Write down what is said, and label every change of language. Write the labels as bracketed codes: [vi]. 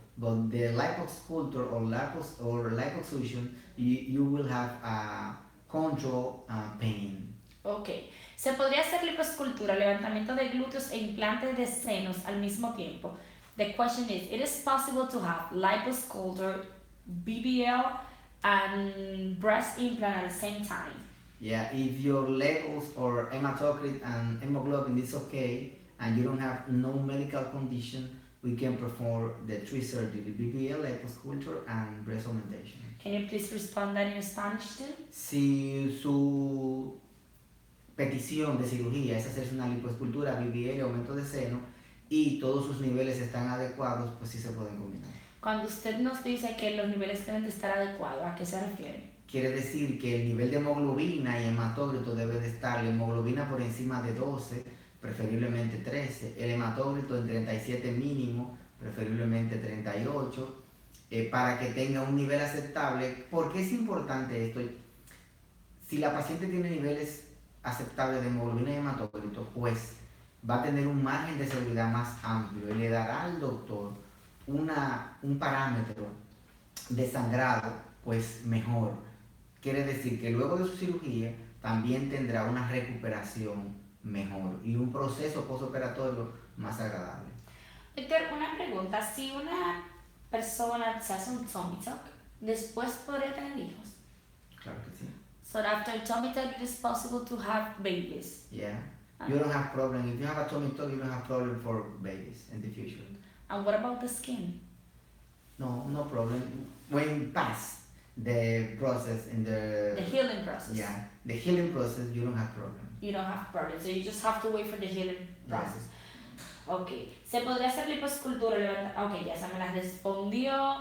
[en] but the liposculpture or liposuction, you will have control pain. Ok. [es] ¿Se podría hacer liposcultura, levantamiento de glúteos e implantes de senos al mismo tiempo? [en] The question is, it is possible to have liposculture, BBL, and breast implant at the same time? Yeah, if your levels or hematocrit and hemoglobin is okay, and you don't have no medical condition, we can perform the three surgery, BBL, liposculture, and breast augmentation. Can you please respond that in Spanish too? [es] Si su petición de cirugía es hacerse una lipoescultura, BBL, aumento de seno, y todos sus niveles están adecuados, pues sí se pueden combinar. Cuando usted nos dice que los niveles deben de estar adecuados, ¿a qué se refiere? Quiere decir que el nivel de hemoglobina y hematócrito debe de estar, la hemoglobina por encima de 12, preferiblemente 13, el hematócrito en 37 mínimo, preferiblemente 38, para que tenga un nivel aceptable. ¿Por qué es importante esto? Si la paciente tiene niveles aceptables de hemoglobina y hematócrito, pues va a tener un margen de seguridad más amplio y le dará al doctor un parámetro de sangrado pues mejor. Quiere decir que luego de su cirugía también tendrá una recuperación mejor y un proceso postoperatorio más agradable. Doctor, una pregunta, si una persona se hace un tummy tuck, ¿después podría tener hijos? Claro que sí. [en] So after tummy tuck, it is possible to have babies? Yeah. You don't have problem. If you have a tummy tuck, you don't have problem for babies in the future. And what about the skin? No problem. When past the process in The healing process. Yeah, the healing process, you don't have problem. You don't have problems, so you just have to wait for the healing process. Yeah. Ok. [es] ¿Se podría hacer liposcultura? Ok, ya esa me la respondió.